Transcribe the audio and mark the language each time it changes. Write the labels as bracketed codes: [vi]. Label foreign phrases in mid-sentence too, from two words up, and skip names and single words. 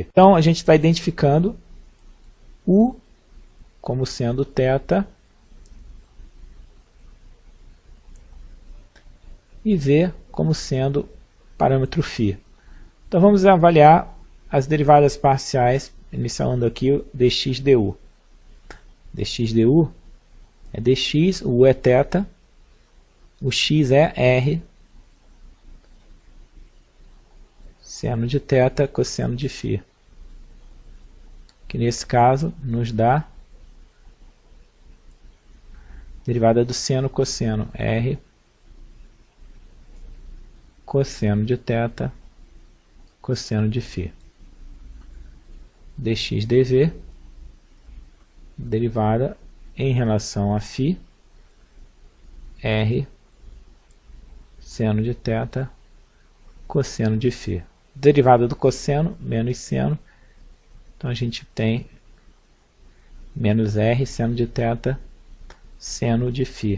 [pt] Então, a gente está identificando u como sendo θ e v como sendo parâmetro φ. Então vamos avaliar as derivadas parciais, iniciando aqui o dx du. dx du é dx, o u é θ, o x é r, seno de θ cosseno de φ, que nesse caso nos dá derivada do seno cosseno r cosseno de θ cosseno de φ. dx dv derivada em relação a φ, r seno de θ cosseno de φ. Derivada do cosseno, menos seno, então a gente tem menos r seno de θ seno de φ.